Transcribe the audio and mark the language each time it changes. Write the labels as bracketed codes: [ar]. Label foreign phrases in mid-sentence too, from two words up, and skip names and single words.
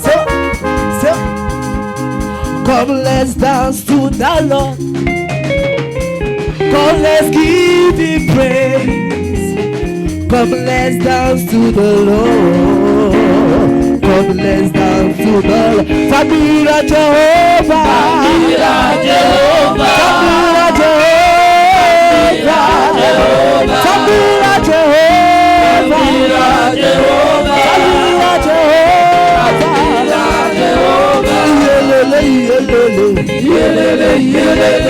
[en] So. Come, let's dance to the Lord. Come, let's give Him praise. Come, let's dance to the Lord. Come, let's dance to the Lord. [yo] Tabira Jehovah. Tabira Jehovah. Tabira Jehovah. Tabira Jehovah. Tabira Jehovah. Tabira Jehovah. Tabira Jehovah. Yelele yelele. Yelele yelele.